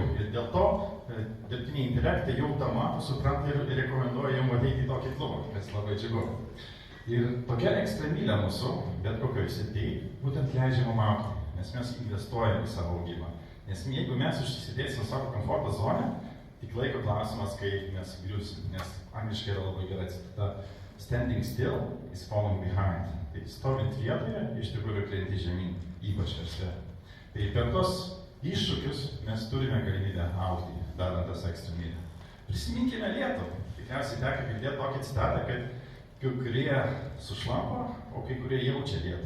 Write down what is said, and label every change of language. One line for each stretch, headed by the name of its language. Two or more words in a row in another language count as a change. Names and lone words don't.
Lithuanian: Ir dėl to dirbtiniai intelektai jau tą mato, supranta ir rekomenduoja jums ateiti į tokį klubą, kas labai džiugu. Ir tokia ekstremylė mūsų, bet kokioje srityje, būtent leidžia mums augti, nes mes investuojame į savo augimą. Nes jeigu mes užsisidėsime savo komforto zoną, tik laiko klausimas, kai mes griūsim, nes angliškai yra labai gera citata,
English: standing still is falling behind.
Lithuanian: Tai stovint vietoje, iš tikrųjų krenti žemyn, ypač versle. Tai per tos iššūkius mes turime galimybę augti, darant tas ekstremylę. Prisiminkime Lietuvą. Tikriausiai teko girdėti tokią citatą, kad kai kurie sušlampa, o kai kurie jaučia Lietuvą.